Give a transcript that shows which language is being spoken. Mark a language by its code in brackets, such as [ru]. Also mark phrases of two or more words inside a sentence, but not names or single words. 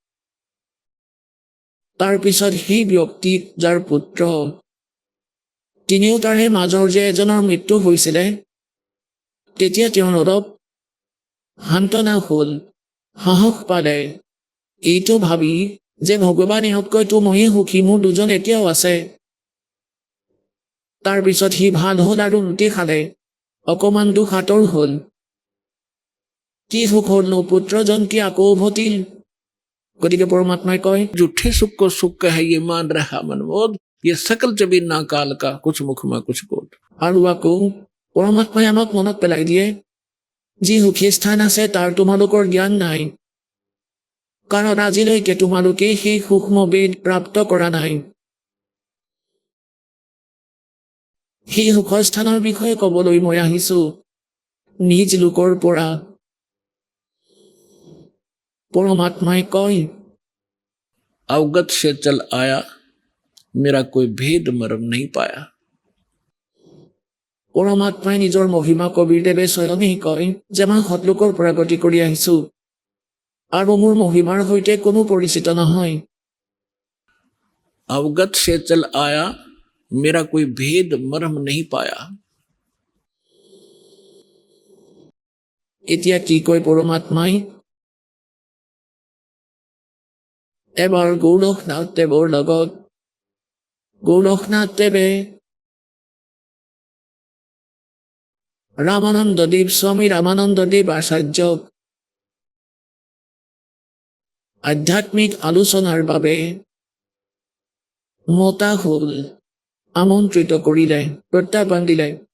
[as] তাৰ পিছত সেই ব্যক্তি যাৰ পুত্ৰ, তিনিও তাৰে মাজৰ যে এজনৰ মৃত্যু হৈছিলে, তেতিয়া তেওঁৰ অলপ সান্তনা হ'ল, সাহস পালে, এইটো ভাবি যে ভগৱান ইহঁতকৈতো ময়ে সুখী, মোৰ দুজন এতিয়াও আছে। তাৰ পিছত সি ভাল হ'ল আৰু ৰুটি খালে, অকমান দুখ আঁতৰ হ'ল। কি সুখ হ'ল পুত্ৰজন কি আকৌ উভতিল? গতিকে পৰমাত্মাই কয়, [hi] झूठे सुख को सुख है ये मान रहा मनमोद, ये सकल जबीर ना काल का कुछ मुख में कुछ बोध। [as] আৰু আকৌ পৰমাত্মাই আমাক মনত পেলাই দিয়ে, যি সুখী স্থান আছে তাৰ তোমালোকৰ জ্ঞান নাই, কাৰণ আজিলৈকে তোমালোকে সেই সূক্ষ্ম বেদ প্ৰাপ্ত কৰা নাই। সেই সুখৰ স্থানৰ বিষয়ে ক'বলৈ মই আহিছো নিজ লোকৰ পৰা। পৰমাত্মাই কয়, [hi] अवगत से चल आया मेरा कोई भेद मरम नहीं पाया। [as] পৰমাত্মাই নিজৰ মহিমা কবিৰদেৱে স্বয়ঙেই কয় যে মই সৎলোকৰ পৰা গতি কৰি আহিছো আৰু মোৰ মহিমাৰ সৈতে কোনো পৰিচিত নহয়। [hi] अवगत से चल आया मेरा कोई भेद मरम नहीं पाया। [as] এতিয়া কি কয় পৰমাত্মাই? এবাৰ গৌৰখনাথ দেৱৰ লগত গৌৰখনাথ দেৱে ৰামানন্দদেৱ, স্বামী ৰামানন্দদেৱ আচাৰ্যক আধ্যাত্মিক আলোচনাৰ বাবে মতা হ'ল, আমন্ত্ৰিত কৰিলে, প্ৰত্যাহ্বান দিলে।